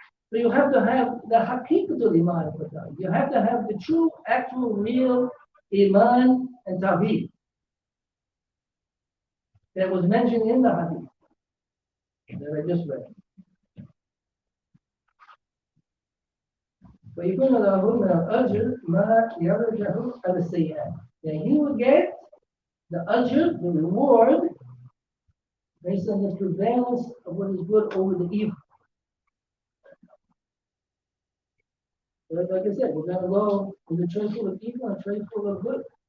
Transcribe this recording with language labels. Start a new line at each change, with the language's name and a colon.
English: So you have to have the haqiqatul iman of Tawheed. You have to have the true, actual, real iman and Tawheed that was mentioned in the hadith that I just read.
Arabic: فيكون له من الأجر ما يرجع على السيئات.
English: Then he will get the ajr, the reward, based on the prevalence of what is good over the evil. But like I said, we're going to go with a tray full of evil and a tray full of good.